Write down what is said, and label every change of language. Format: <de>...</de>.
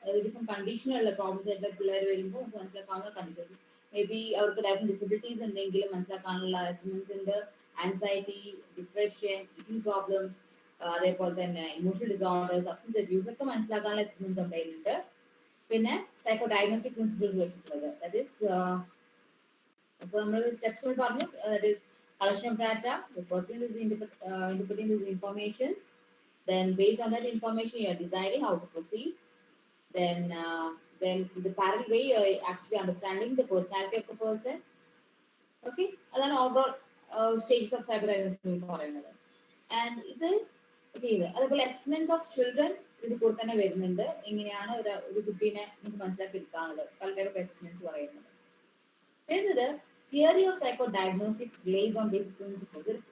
<ml>Different കണ്ടീഷനുള്ള problems ആയിട്ട് പിള്ളേർ വരുമ്പോൾ നമുക്ക് മനസ്സിലാക്കാവുന്ന കണ്ടീഷൻ, മേ ബി അവർക്ക് ഡയറക്റ്റ് ഡിസബിലിറ്റീസ് ഉണ്ടെങ്കിലും മനസ്സിലാക്കാനുള്ള അസസ്മെന്റ്സ് ഉണ്ട്. ആൻസൈറ്റി, ഡിപ്രഷൻ, ഈറ്റിംഗ് പ്രോബ്ലംസ്, അതേപോലെ തന്നെ ഇമോഷണൽ ഡിസോർഡേഴ്സ്, സബ്സ്റ്റൻസ് അബ്യൂസ് ഒക്കെ മനസ്സിലാക്കാനുള്ള അസസ്മെന്റ്സ് ഉണ്ടായിട്ടുണ്ട്. പിന്നെ സൈക്കോ ഡയഗ്നോസ്റ്റിക് പ്രിൻസിപ്പിൾസ് വെച്ചിട്ടുള്ളത്,</ml> <en>that is</en> <ml>അപ്പോൾ നമ്മൾ സ്റ്റെപ്സ് പറഞ്ഞു,</ml> <en>That is collection of data, processing this interpreting these informations, then based on that information you are deciding how to proceed, then the parallel way you are actually understanding the personality of the person.</en> <ml>Okay, അതാണ് overall stages of psycho diagnosis എന്ന് പറയുന്നത്. And ഇത് ചെയ്യുന്നത് അതുപോലെ assessments of children ഇത് കൂടെ തന്നെ വരുന്നുണ്ട്. എങ്ങനെയാണ് ഒരു കുട്ടീനെ നമുക്ക് മനസ്സിലാക്കി എടുക്കാവുന്നത്, പല ടൈപ്പ് അസസ്മെന്റ്സ് പറയുന്നത്.</ml> <en>വരുന്നത് theory of psychodiagnostics based on basic principles.</en>